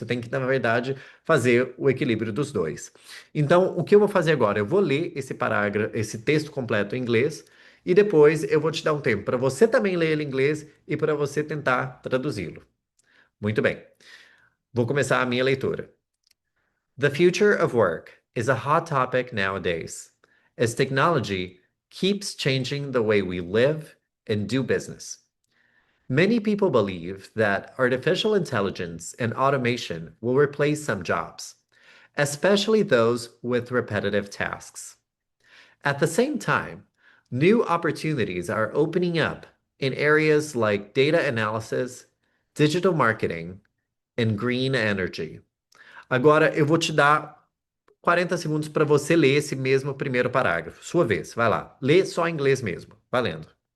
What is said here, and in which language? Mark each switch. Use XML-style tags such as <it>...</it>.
<pt>Você tem que, na verdade, fazer o equilíbrio dos dois. Então, o que eu vou fazer agora? Eu vou ler esse parágrafo, esse texto completo em inglês. E depois eu vou te dar um tempo para você também ler ele em inglês e para você tentar traduzi-lo. Muito bem. Vou começar a minha leitura.</pt> <en>The future of work is a hot topic nowadays, as technology keeps changing the way we live and do business. Many people believe that artificial intelligence and automation will replace some jobs, especially those with repetitive tasks. At the same time, new opportunities are opening up in areas like data analysis, digital marketing, and green energy.</en> <pt>Agora eu vou te dar 40 segundos para você ler esse mesmo primeiro parágrafo. Sua vez, vai lá. Lê só em inglês mesmo. Valendo.</pt>